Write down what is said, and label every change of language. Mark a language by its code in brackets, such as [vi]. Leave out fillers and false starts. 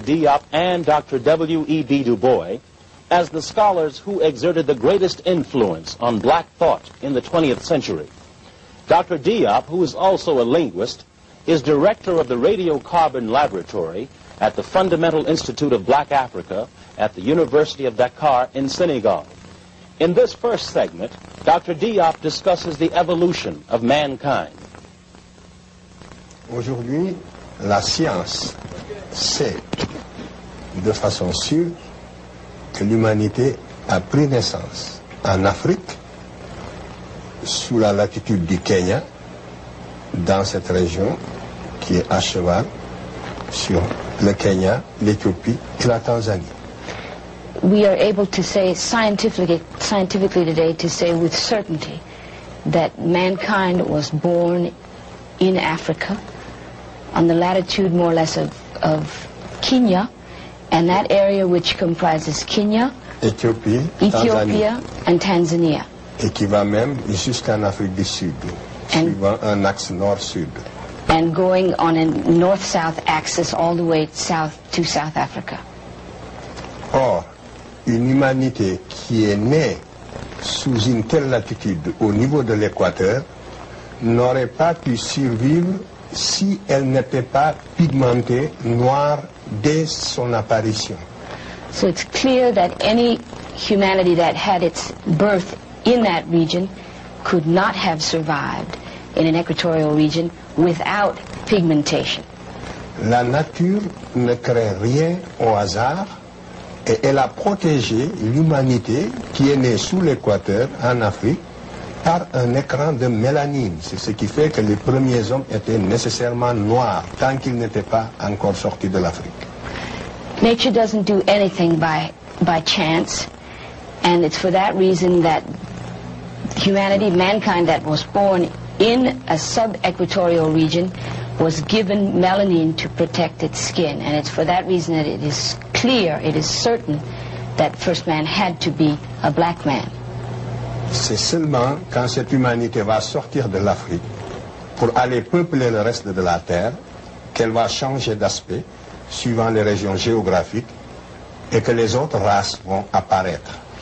[en] Diop and Dr. W.E.B. Du Bois as the scholars who exerted the greatest influence on black thought in the 20th century. Dr. Diop, who is also a linguist, is director of the Radiocarbon Laboratory at the Fundamental Institute of Black Africa at the University of Dakar in Senegal. In this first segment, Dr. Diop discusses the evolution of mankind. [fr] Aujourd'hui, la science sait de façon sûre que l'humanité a pris naissance en Afrique, sous la latitude du Kenya, dans cette région qui est à cheval sur le Kenya, l'Éthiopie et la Tanzanie. [en] We are able to say scientifically today, to say with certainty that mankind was born in Africa, on the latitude more or less of Kenya, and that area which comprises Kenya, Ethiopia and Tanzania. [fr] Et qui va même jusqu'en Afrique du Sud, suivant un axe nord-sud. [en] And going on a north-south axis all the way south to South Africa. [fr] Or, une humanité qui est née sous une telle latitude au niveau de l'équateur n'aurait pas pu survivre si elle n'était pas pigmentée noire dès son apparition. [en] So it's clear that any humanity that had its birth in that region could not have survived in an equatorial region without pigmentation. [fr] La nature ne crée rien au hasard. Et elle a protégé l'humanité qui est née sous l'équateur en Afrique par un écran de mélanine. C'est ce qui fait que les premiers hommes étaient nécessairement noirs tant qu'ils n'étaient pas encore sortis de l'Afrique. [en] Nature doesn't do anything by chance, and it's for that reason that humanity, mankind that was born in a sub-equatorial region was given melanine to protect its skin, and it's for that reason that it is clear, it is certain that first man had to be a black man. [fr] C'est seulement quand cette humanité va sortir de l'Afrique pour aller peupler le reste de la terre qu'elle va changer d'aspect suivant les régions géographiques et que les autres races vont apparaître.